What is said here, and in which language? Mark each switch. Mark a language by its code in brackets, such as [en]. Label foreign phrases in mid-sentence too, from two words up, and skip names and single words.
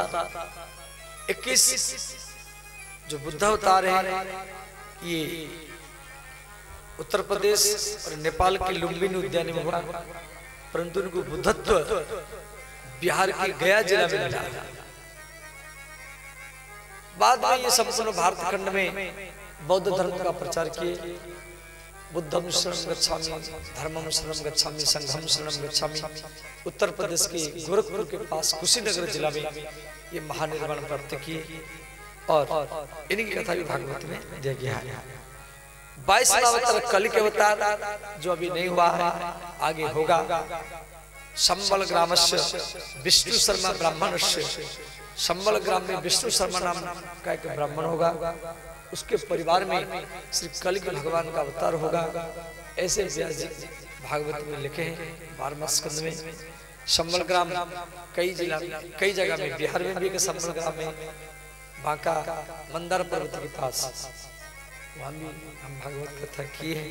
[hi] 21 जो बुद्ध अवतार है ये उत्तर प्रदेश और नेपाल के लुम्बिनी उद्यान में हुआ, परंतु उनको बुद्धत्व बिहार के गया जिला में मिला। बाद में ये संपूर्ण भारत खंड में बौद्ध धर्म का प्रचार किए। [sa] बुद्धम शरणं गच्छामि, धर्मम शरणं गच्छामि, संघम शरणं गच्छामि। [hi] उत्तर प्रदेश के गोरखपुर के पास कुशीनगर जिला में ये महानिर्वाण प्राप्त किए। और इनकी कथा भी भागवत में दिया गया है। 22वां अवतार कलि के अवतार, जो अभी नहीं हुआ है, आगे होगा। [sa] संबल ग्रामस्य विष्णु शर्मा ब्राह्मणस्य। [hi] संबल ग्राम में विष्णु शर्मा नाम का एक ब्राह्मण होगा, उसके परिवार में श्री कलि के भगवान का अवतार होगा। ऐसे व्यास जी भागवत में लिखे हैं 12वां स्कंद में। संबल ग्राम कई जगह में, बिहार में भी एक संबल ग्राम में, बांका मंदार पर्वत के पास, वहां भी हम भागवत कथा किए हैं।